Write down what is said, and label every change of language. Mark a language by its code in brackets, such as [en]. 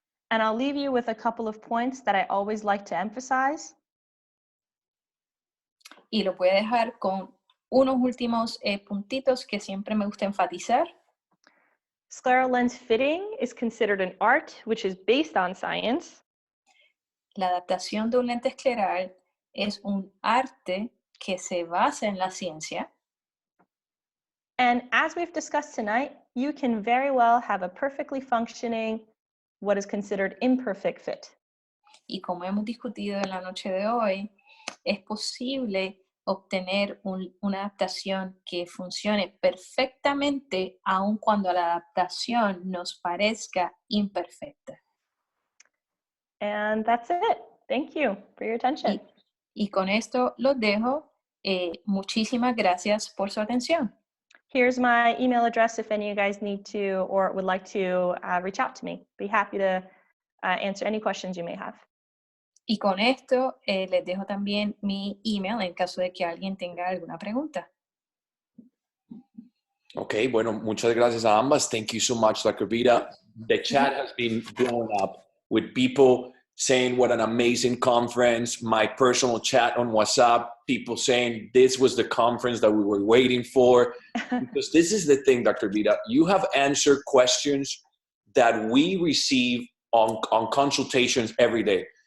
[en] And I'll leave you with a couple of points that I always like to emphasize. [es] Y lo voy a dejar con unos últimos puntitos que siempre me gusta enfatizar. [en] Scleral lens fitting is considered an art which is based on science. [es] La adaptación de un lente escleral es un arte que se basa en la ciencia. [en] And as we've discussed tonight, you can very well have a perfectly functioning, what is considered imperfect fit. [es] Y como hemos discutido en la noche de hoy, es posible obtener una adaptación que funcione perfectamente aun cuando la adaptación nos parezca imperfecta. [en] And that's it. Thank you for your attention. [es] Y con esto los dejo. Muchísimas gracias por su atención. [en] Here's my email address if any of you guys need to or would like to reach out to me. Be happy to answer any questions you may have. [es] Y con esto les dejo también mi email en caso de que alguien tenga alguna pregunta. Ok, bueno, muchas gracias a ambas. [en] Thank you so much, Dr. Vida. The chat has been blown up with people saying what an amazing conference, my personal chat on WhatsApp, people saying this was the conference that we were waiting for. Because this is the thing, Dr. Vida, you have answered questions that we receive on consultations every day.